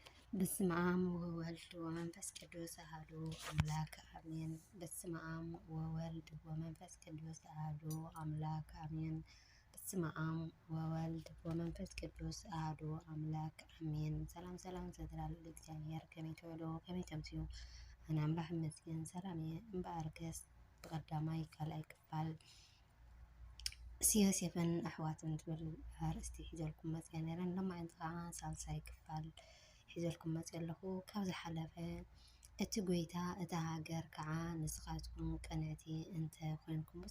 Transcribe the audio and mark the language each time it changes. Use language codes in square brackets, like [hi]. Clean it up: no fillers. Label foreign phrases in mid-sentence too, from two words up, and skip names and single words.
[gez] በስመ አብ ወወልድ ወመንፈስ ቅዱስ አሐዱ አምላክ አሜን። በስመ አብ ወወልድ ወመንፈስ ቅዱስ አሐዱ አምላክ አሜን። በስመ አብ ወወልድ ወመንፈስ ቅዱስ አሐዱ አምላክ አሜን። [ti] ሰላም ሰላም ዘተላለ እግዚአብሔር ከመይ ተወልዶ ከመይ ተምስዮ አነ አምላክ ይመስገን። ሰላም እምበኣርከስ ብቀዳማይ ካልኣይ ክፋል ሲዮሴፍን ኣሕዋትን ትብል ኣርእስቲ ሒዘልኩም መፅአ ነይረን። ሎማዓንቲ ከዓ ሳልሳይ ክፋል ሒዘልኩም መፅአ ኣለኹ። ካብ ዝሓለፈ እቲ ጎይታ እታ ሃገር ከዓ ንስኻትኩም ቀንዕቲ እንተኮንኩምስ